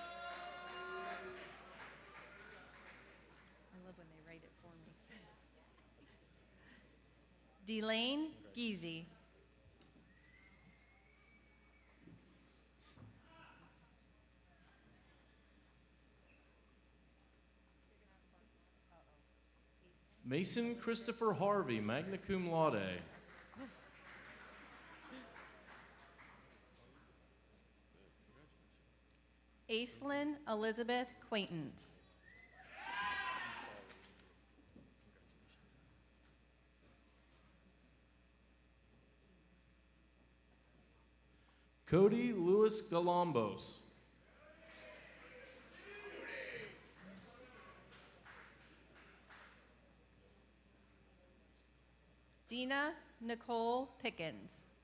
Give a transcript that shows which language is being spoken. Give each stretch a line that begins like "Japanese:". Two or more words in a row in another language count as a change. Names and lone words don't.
English: I love when they write it for me. Delane Geezy. Mason Christopher Harvey,
Latin: magna cum laude.
English: Aislinn Elizabeth Quaintance. Cody Lewis Galambos. Dina Nicole Pickens.